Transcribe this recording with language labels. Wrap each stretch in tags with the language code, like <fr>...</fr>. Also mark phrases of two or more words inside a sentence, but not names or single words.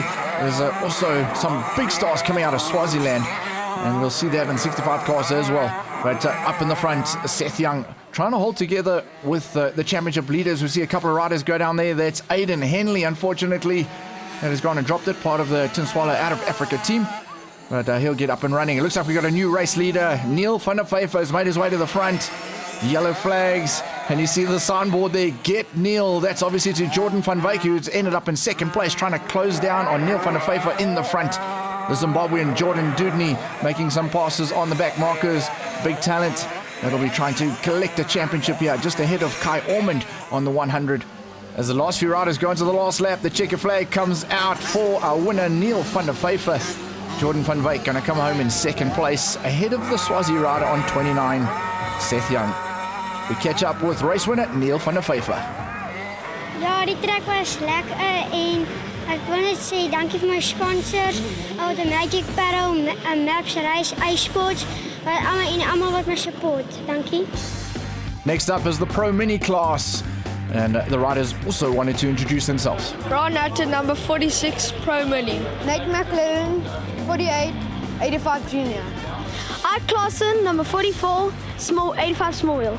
<en>There's also some big stars coming out of Swaziland, and we'll see that in 65 class as well. But up in the front, Seth Young trying to hold together with the championship leaders. We see a couple of riders go down there. That's Aidan Henley, unfortunately, that has gone and dropped it, part of the Tin Swallow out of Africa team. But he'll get up and running. It looks like we've got a new race leader. Neil van der Vyver has made his way to the front. Yellow flags, and you see the signboard there, Get Neil. That's obviously to Jordan van Wyk, who's ended up in second place, trying to close down on Neil van der Vyver in the front. The Zimbabwean Jordan Dudney making some passes on the back markers. Big talent that'll be trying to collect a championship here, just ahead of Kai Ormond on the 100. As the last few riders go into the last lap, the checker flag comes out for our winner, Neil van der Vyver. Jordan van Wyk going to come home in second place, ahead of the Swazi rider on 29, Seth Young. We catch up with race winner, Neil van der Vyver.</en> <af>Ja, die trek was lekker en ek wil net sê dankie vir my sponsors, the Magic Barrel, Maps Race, iSports, en almal wat my support. Dankie.</af> <en>Next up is the Pro Mini class, and the riders also wanted to introduce themselves. Ron Atten, number 46, Pro Mini. Nate McLaren, 48, 85 Junior. Art Claassen, number 44, 85 small wheel.</en>